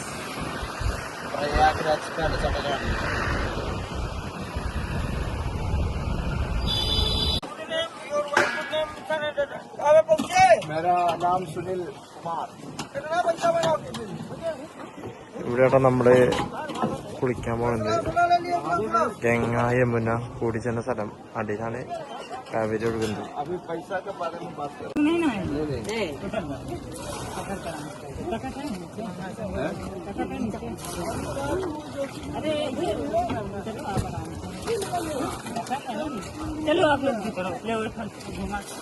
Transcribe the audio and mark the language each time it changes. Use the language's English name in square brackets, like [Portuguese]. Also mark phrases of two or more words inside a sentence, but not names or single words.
[Malayalam] പ്രയാഗ്രാജ് പാലസ് അവിടെ കാണുന്നത്. [Hindi] मेरा नाम सुनील कुमार. [Malayalam] ഇവിടെയാണ് നമ്മുടെ കുളിക്കാൻ പോകുന്നത് ഗംഗ യമുന കൂടി ചെന്ന സ്ഥലം. അടിയിലാണ് കാവേരി ഒഴുകുന്നത്. [Hindi] चलो आप लोग की तरफ ले घुमा